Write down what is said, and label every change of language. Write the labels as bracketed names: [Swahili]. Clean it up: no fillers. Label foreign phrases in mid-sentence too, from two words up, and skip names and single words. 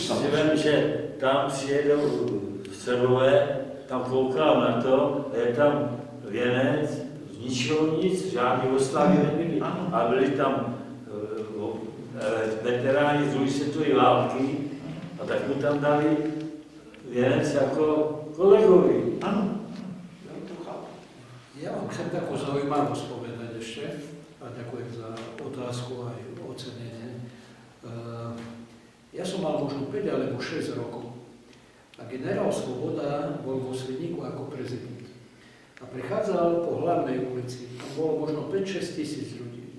[Czech] samozřejmě, že tam přijedou Srbové, tam koukám na to, je tam věnec, z ničeho nic, žádný oslavy nebyly. A byli tam veteráni z druhé světové války a tak mu tam dali věnec jako kolegovi. Ano. [Slovak] Ja vám chcem takú zaujímavosť povedať ešte a ďakujem za otázku aj ocenenie. Ja som mal možno 5 alebo 6 rokov a generál Svoboda bol vo Svidníku ako prezident. A prechádzal po hlavnej ulici, tam bolo možno 5-6 tisíc ľudí.